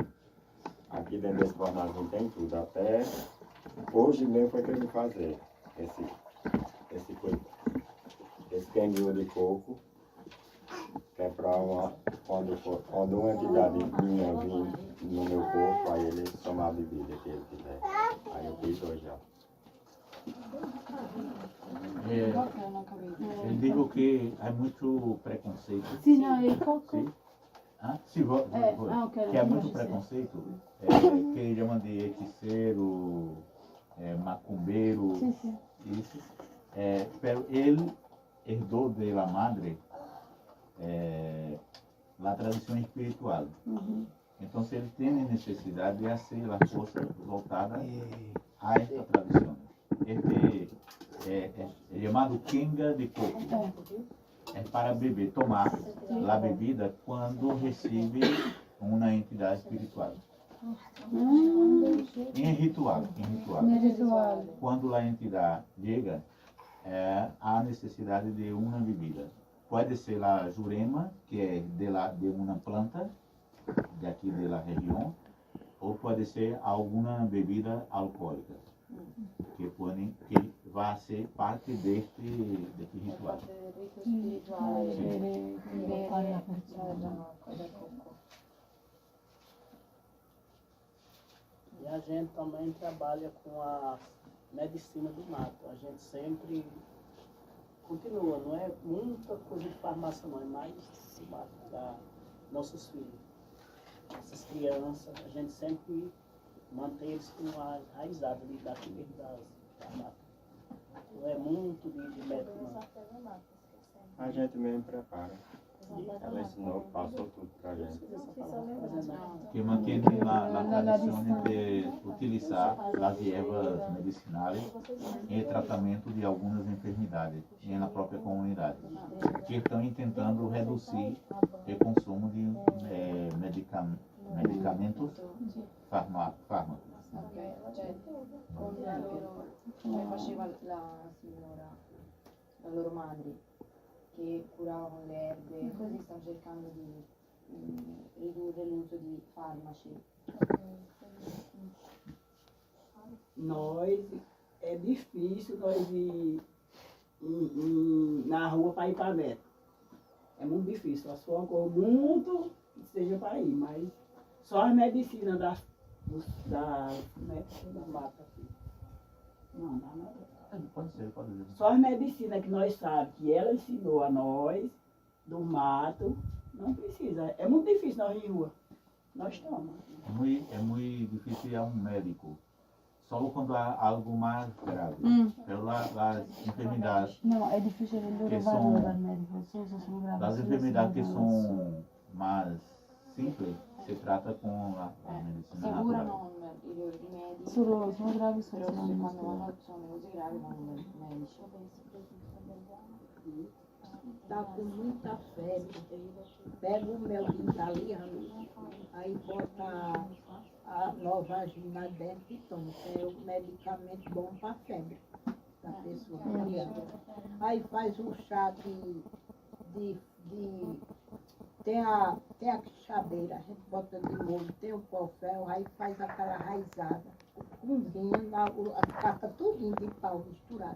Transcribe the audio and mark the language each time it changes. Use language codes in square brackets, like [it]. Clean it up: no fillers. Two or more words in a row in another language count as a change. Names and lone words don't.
[pt] Aqui dentro desse fornalzinho tem tudo, até hoje mesmo foi que eu vim fazer esse canguinho de coco, que é para quando uma entidade minha vir no meu corpo, aí ele tomar a bebida que ele quiser. Aí eu fiz hoje já. Eu digo que há muito preconceito. [it] Sì, no, il cocco. [pt] Sim? Sim, que há muito preconceito, que eles chamam de hechiceiro, macumbeiro, isso. Pero ele herdou [es] de la madre [pt] a tradição espiritual. Então, ele tem necessidade de fazer as coisas voltadas a esta tradição. Este é chamado quenga de coco. É para beber, tomar a bebida quando recebe uma entidade espiritual. Em ritual. Quando a entidade chega, há necessidade de uma bebida. Pode ser a jurema, que é de uma planta, [es] de aquí de la región, o puede ser alguna bebida alcohólica que va a ser parte de este ritual. [it] Parte del rito spirituale Sì. bere l'acqua del cocco. [pt] E a gente também trabalha com a medicina do mato. A gente sempre continua, não é muita coisa de farmácia não, é mais o mato para nossos filhos. Essas crianças, a gente sempre mantém eles com a raizada ali daqui mesmo da mata. Não é muito de médico não. A gente mesmo prepara. Ela ensinou, passou tudo pra gente. [es] Que mantiene la tradición de utilizar las hierbas medicinales en el tratamiento de algunas enfermedades en la propia comunidad, que están intentando reducir el consumo de medicamentos fármacos. [it] Ok, cioè con la loro, come faceva la signora, la loro madre, che curava con le erbe, così stanno cercando di ridurre l'uso di farmaci. [pt] Nós, é difícil nós ir na rua para ir para médico. É muito difícil. Só uma coisa muito que seja para ir, mas só as medicinas da mata aqui. Não, Pode ser. só as medicinas que nós sabemos, que ela ensinou a nós, do mato, não precisa. É muito difícil nós ir em rua. Nós tomamos. [es] É muy difícil ir a un médico, solo cuando hay algo más grave. Pero las enfermedades, No, [it] è difficile che [es] llevarlo son, [it] dal medico, solo sono gravi. [es] las solo enfermedades que [it] sono [es] son más simples se trata con la medicina [it] Si [es] natural. [it] curano i loro rimedi, Solo sono gravi, però sono se sono quando sono le cose gravi vanno dai medici. [pt] Tá com muita febre, pega o mel de italiano, aí bota a Novagina dentro e toma, que é o medicamento bom para febre da pessoa. Aí faz um chá tem a quixabeira, a gente bota de molho, tem o pó-fel, aí faz aquela raizada, cozinha, taca tudinho de pau misturado.